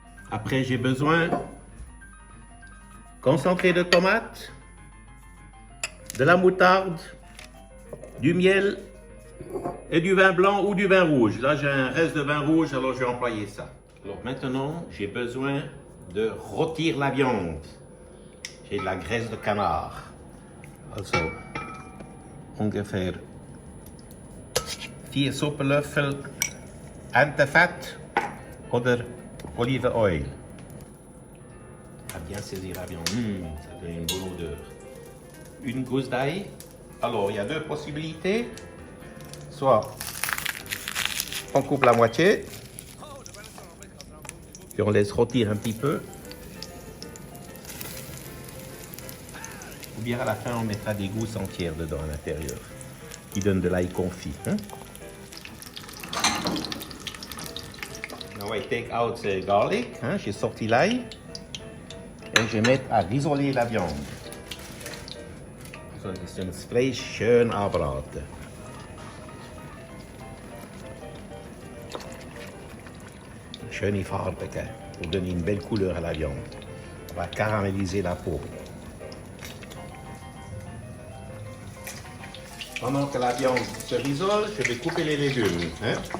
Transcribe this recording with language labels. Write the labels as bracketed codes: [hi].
[fr] Après, j'ai besoin concentré de tomate, de la moutarde, du miel et du vin blanc ou du vin rouge. Là, j'ai un reste de vin rouge, alors je vais employer ça. Alors maintenant, j'ai besoin de rôtir la viande. J'ai de la graisse de canard. [de] Also ungefähr 4 Suppenlöffel Entefett oder [en] Olive Oil. [fr] À bien saisir la viande. Ça donne une bonne odeur. Une gousse d'ail. Alors, il y a deux possibilités. Soit on coupe la moitié, puis on laisse rôtir un petit peu. Ou bien à la fin, on mettra des gousses entières dedans à l'intérieur, qui donnent de l'ail confit. Hein? [en] Now I take out the garlic. [fr] Hein? J'ai sorti l'ail. Et je vais mettre à risoler la viande. [de] So, das Fleisch schön anbraten. Schöne Farbe [fr] pour donner une belle couleur à la viande. On va caraméliser la peau. Pendant que la viande se risole, je vais couper les légumes. Hein?